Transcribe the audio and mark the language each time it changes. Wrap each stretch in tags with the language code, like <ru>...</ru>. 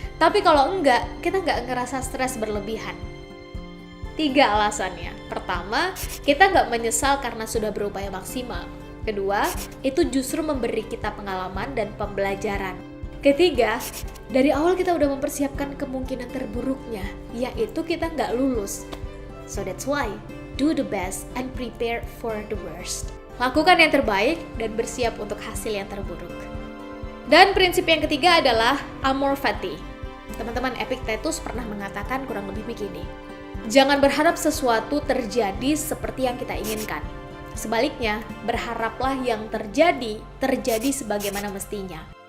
<id>Tapi kalau enggak, kita nggak ngerasa stres berlebihan. 3 alasannya. Pertama, kita nggak menyesal karena sudah berupaya maksimal. Kedua, itu justru memberi kita pengalaman dan pembelajaran. Ketiga, dari awal kita udah mempersiapkan kemungkinan terburuknya, yaitu kita nggak lulus.</id> <en>So that's why, do the best and prepare for the worst.</en> <id>Lakukan yang terbaik dan bersiap untuk hasil yang terburuk. Dan prinsip yang ketiga adalah amor fati. Teman-teman, Epictetus pernah mengatakan kurang lebih begini. Jangan berharap sesuatu terjadi seperti yang kita inginkan. Sebaliknya, berharaplah yang terjadi sebagaimana mestinya.</id>